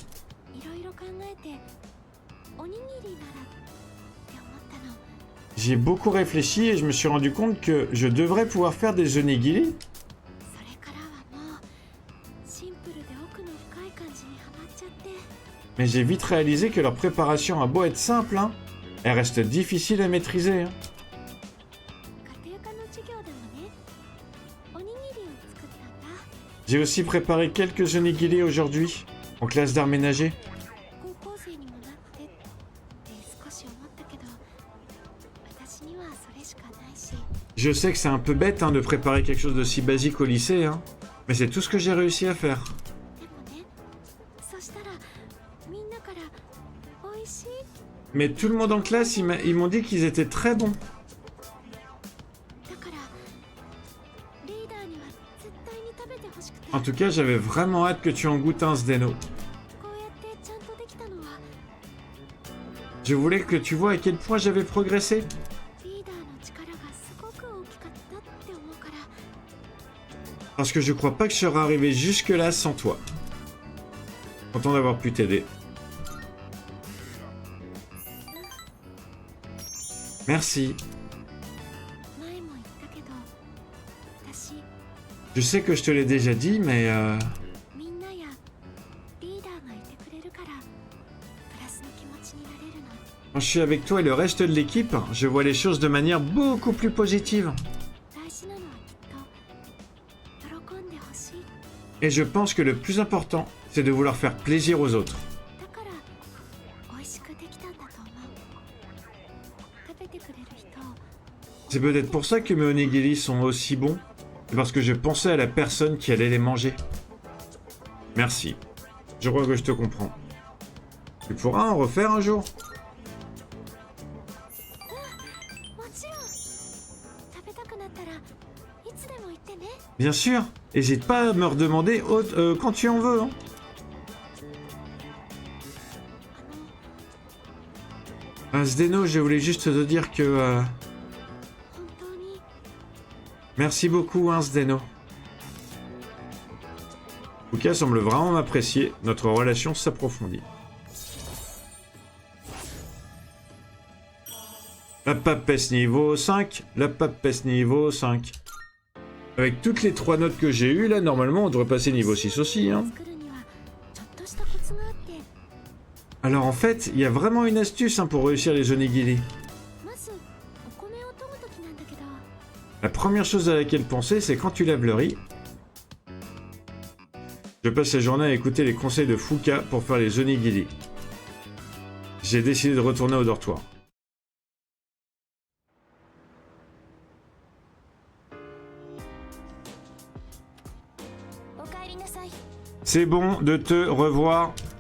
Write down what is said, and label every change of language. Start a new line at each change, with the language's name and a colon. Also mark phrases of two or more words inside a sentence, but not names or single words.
French: J'ai beaucoup réfléchi et je me suis rendu compte que je devrais pouvoir faire des onigiri. Mais j'ai vite réalisé que leur préparation a beau être simple, hein. Elle reste difficile à maîtriser. Hein.
Japanese: 家庭科の授業でもね、おにぎりを作ったんだ。
French: J'ai aussi préparé quelques onigiri aujourd'hui, en classe d'art ménager.
Japanese: 高校生にもなってって少し思ったけど、私にはそれしかないし。
French: Je sais que c'est un peu bête hein, de préparer quelque chose d'aussi basique au lycée, hein, mais c'est tout ce que j'ai réussi à faire.
Japanese: でもね、そしたらみんなから美味しい。
French: Mais tout le monde en classe, ils m'ont dit qu'ils étaient très bons.
Japanese: だからリーダーには絶対に食べてほしくて。
French: En tout cas, j'avais vraiment hâte que tu en goûtes un, Zdeno.
Japanese: こうやってちゃんとできたのは
French: Je voulais que tu vois à quel point j'avais progressé.
Japanese: リーダーの力がすごく大きかったって思うから。
French: Parce que je crois pas que je serais arrivé jusque-là sans toi. Content d'avoir pu t'aider. Merci.
Japanese: 前も言ったけど、私
French: Je sais que je te l'ai déjà dit, mais
Japanese: みんなやリーダーがいてくれるからプラスの気持ちになれるの。
French: quand je suis avec toi et le reste de l'équipe, je vois les choses de manière beaucoup plus positive.
Japanese: 大事なのはきっと喜んでほしい。
French: Et je pense que le plus important, c'est de vouloir faire plaisir aux autres.
Japanese: だから美味しくできたんだと思う。食べてくれる人を
French: C'est peut-être pour ça que mes onigiri sont aussi bons. C'est parce que je pensais à la personne qui allait les manger. Merci. Je crois que je te comprends. Tu pourras en refaire un jour.
Japanese: もちろん食べたくなったらいつでも言ってね。
French: Bien sûr. N'hésite pas à me redemander quand tu en veux. Hein. Zdeno, je voulais juste te dire que...
Japanese: 本当に
French: Merci beaucoup, hein, Zdeno. Fuka semble vraiment m'apprécier. Notre relation s'approfondit. La papesse niveau 5. La papesse niveau 5. Avec toutes les 3 notes que j'ai eues, là, normalement, on devrait passer niveau 6 aussi, hein.
Japanese: 作るにはちょっとしたコツがあって、
French: Alors, en fait, il y a vraiment une astuce hein, pour réussir les onigiri.
Japanese: まずお米を研ぐときなんだけど、
French: La première chose à laquelle penser, c'est quand tu lèves le riz. Je passe la journée à écouter les conseils de Fuka pour faire les onigiri. J'ai décidé de retourner au dortoir. C'est bon de te revoir.